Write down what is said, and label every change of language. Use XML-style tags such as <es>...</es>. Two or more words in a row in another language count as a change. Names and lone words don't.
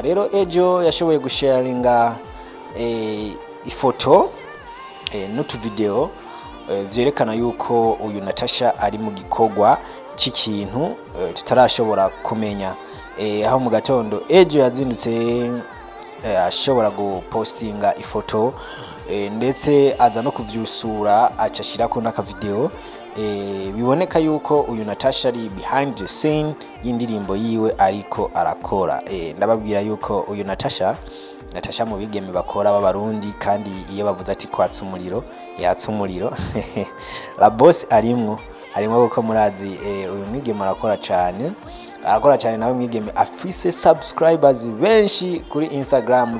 <rn>Rero ejo yashoboye gusharinga ifoto n'utu video vyerekana yuko uyu Natacha ari mu gikorwa c'ikintu tutarashobora kumenya. Aho mu gatondo ejo yazindutse ashobora gupostinga ifoto ndetse aza no kuvyusura acashirako n'aka video. Biboneka yuko uyu Natacha ari</rn> <en>behind the scene</en> <rn>y'indirimbo yiwe ariko arakora. Ndababwira yuko uyu Natacha mu bigeme bakora b'abarundi, kandi iyo bavuze ati kwatsa umuriro yatsa umuriro.</rn> <fr>La boss</fr> <rn>arimwo kuko murazi uyu mwigeme arakora cyane nawe mwigeme afise subscribers benshi kuri Instagram.</rn>